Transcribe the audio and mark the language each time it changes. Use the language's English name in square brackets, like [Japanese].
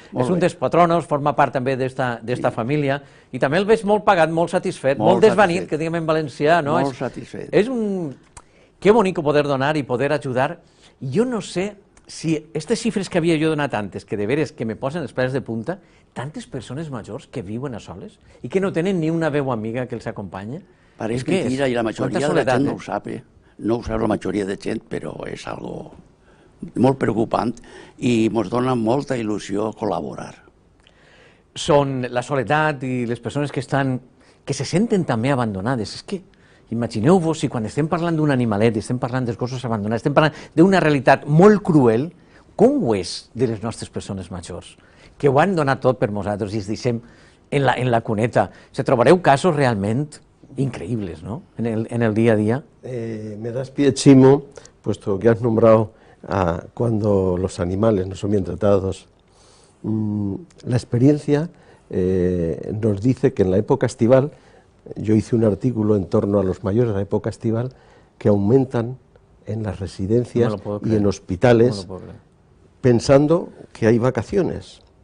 [Catalan] És un dels patronos, forma part també d'esta família, i també el veig molt pagat, molt satisfet, molt desvanit, que diguem en valencià, no? Molt satisfet. És un... [Spanish] Qué bonico poder donar y poder ayudar. Yo no sé si estas [Catalan] cifres que havia jo donat antes, que de veres que me posen els peus de punta, tantes persones majors que viuen a soles i que no tenen ni una veu amiga que els acompanya. Pareix mentira i la majoria de la gent no ho sap, no ho sap la majoria de gent, però és algo molt preocupant i ens dona molta il·lusió col·laborar. Són la soledat i les persones que se senten també abandonades. És que imagineu-vos si quan estem parlant d'un animalet, estem parlant dels gossos abandonats, estem parlant d'una realitat molt cruel, com ho és de les nostres persones majors, que ho han donat tot per nosaltres i es deixem en la cuneta. Se trobareu casos realment increïbles, ¿no? [Spanish] En el día a día. Me das pie, Chimo, puesto que has nombrado cuando los animales no son bien tratados. La experiencia nos dice que en la época estival, yo hice un artículo en torno a los mayores de la época estival, que aumentan en las residencias y en hospitales, pensando que hay vacaciones.